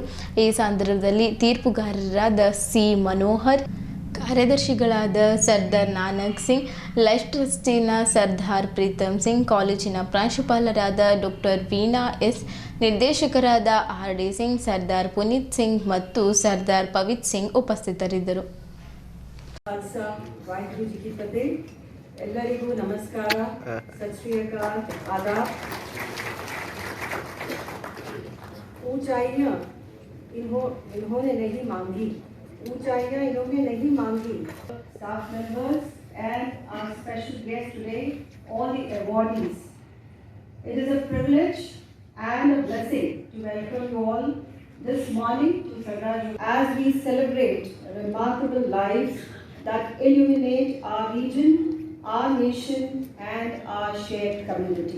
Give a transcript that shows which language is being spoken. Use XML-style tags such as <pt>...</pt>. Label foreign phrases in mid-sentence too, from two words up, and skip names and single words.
<kn>ಈ ಸಂದರ್ಭದಲ್ಲಿ ತೀರ್ಪುಗಾರರಾದ ಸಿ ಮನೋಹರ್, ಕಾರ್ಯದರ್ಶಿಗಳಾದ ಸರ್ದಾರ್ ನಾನಕ್ ಸಿಂಗ್, ಲೈಫ್ ಟ್ರಸ್ಟಿನ ಸರ್ದಾರ್ ಪ್ರೀತಮ್ ಸಿಂಗ್, ಕಾಲೇಜಿನ ಪ್ರಾಂಶುಪಾಲರಾದ ಡಾಕ್ಟರ್ ವೀಣಾ ಎಸ್, ನಿರ್ದೇಶಕರಾದ ಆರ್.ಡಿ. ಸಿಂಗ್, ಸರ್ದಾರ್ ಪುನೀತ್ ಸಿಂಗ್ ಮತ್ತು ಸರ್ದಾರ್ ಪವಿತ್ ಸಿಂಗ್ ಉಪಸ್ಥಿತರಿದ್ದರು. ಎಲ್ಲರಿಗೂ ನಮಸ್ಕಾರ,</kn> <pa>ਸਤਿ ਸ੍ਰੀ ਅਕਾਲ,</pa> <kn>ಆದಾಬ್.</kn> <hi>ऊंचाइयां इन्होंने नहीं मांगी, ऊंचाइयां इन्होंने नहीं मांगी.</hi> <en>Staff members and our special guest today, all the awardees. It is a privilege and a blessing to welcome you all this morning to Sardar as we celebrate remarkable lives that illuminate our region, our nation and our shared community.</en>